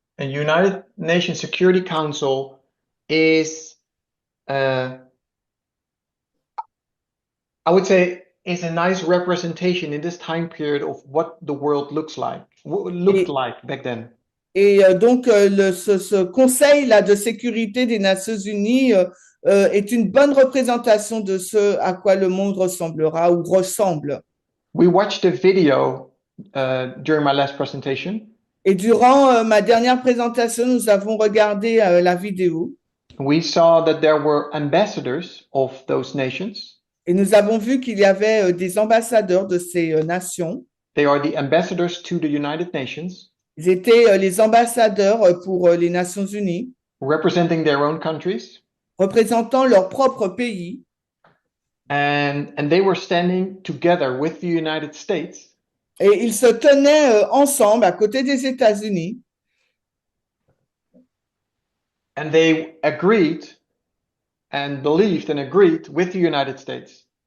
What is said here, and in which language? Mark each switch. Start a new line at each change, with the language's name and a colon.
English: And United Nations Security Council is, I would say, is a nice representation in this time period of what the world looked like back then.
French: Et donc, ce conseil-là de sécurité des Nations Unies est une bonne représentation de ce à quoi le monde ressemblera ou ressemble.
English: We watched a video during my last presentation.
French: Et durant ma dernière présentation, nous avons regardé la vidéo.
English: We saw that there were ambassadors of those nations.
French: Et nous avons vu qu'il y avait des ambassadeurs de ces nations.
English: They are the ambassadors to the United Nations.
French: Ils étaient les ambassadeurs pour les Nations Unies.
English: Representing their own countries.
French: Représentant leur propre pays.
English: And they were standing together with the United States.
French: Et ils se tenaient ensemble à côté des États-Unis.
English: And they agreed and believed and agreed with the United States.